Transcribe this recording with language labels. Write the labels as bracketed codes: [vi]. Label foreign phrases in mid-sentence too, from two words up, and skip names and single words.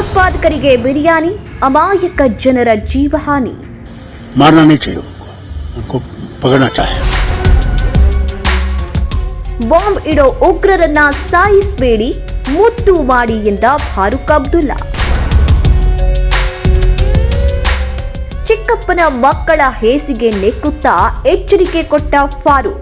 [kn] ಭಯೋತ್ಪಾದಕರಿಗೆ ಬಿರಿಯಾನಿ, ಅಮಾಯಕ ಜನರ ಜೀವಹಾನಿ. [hi] मारना नहीं चाहिए उनको पकड़ना चाहिए. [kn] ಬಾಂಬ್ ಇಡೋ ಉಗ್ರರನ್ನ ಸಾಯಿಸಬೇಡಿ, ಮುದ್ದು ಮಾಡಿ ಎಂದ ಫಾರೂಕ್ ಅಬ್ದುಲ್ಲಾ. ಚಿಕ್ಕಪ್ಪನ ಮಕ್ಕಳ ಹೇಸಿಗೆ ನೆಕ್ಕುತ್ತಾ ಎಚ್ಚರಿಕೆ ಕೊಟ್ಟ ಫಾರೂಕ್.